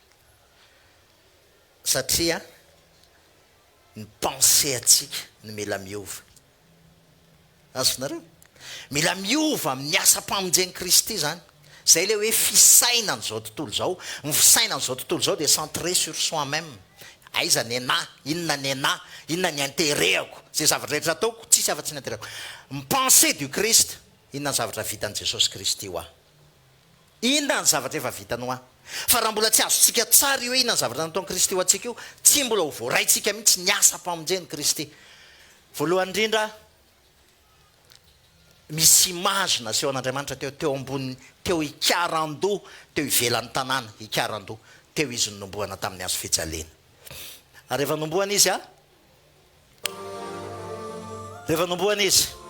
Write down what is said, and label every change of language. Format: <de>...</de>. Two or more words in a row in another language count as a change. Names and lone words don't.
<mg>satria ny pensée atsika ny mila miova azonareo mila miova amin'ny asa-pamonjeny Kristy zany zay le hoe fisaina n'izao tontolo zao ny fisaina n'izao tontolo zao de</mg> <fr>centré sur soi-même</fr> <mg>aiza ny ana inona ny ana inona ny intérêtako zay zavatra rehetra ataoko tsisy afa-tsy ny intérêtako ny</mg> <fr>pensée du Christ</fr> <mg>inona ny zavatra vitan'i Jesosy Kristy ho inona ny zavatra efa vitany ho fa raha mbola tsy azotsika tsara io inona ny zavatra nataon'i Kristy ho atsika io tsy mbola ho voaraintsika mihitsy ny asa-pamonjeny Kristy voalohany indrindra misy image naseho an'Andriamanitra teo ambony teo ikarandou teo ivelan'ny tanàna ikarandou teo izy nombohana tamin'ny azo fijaliana ary rehefa nombohana izy rehefa nombohana izy</mg>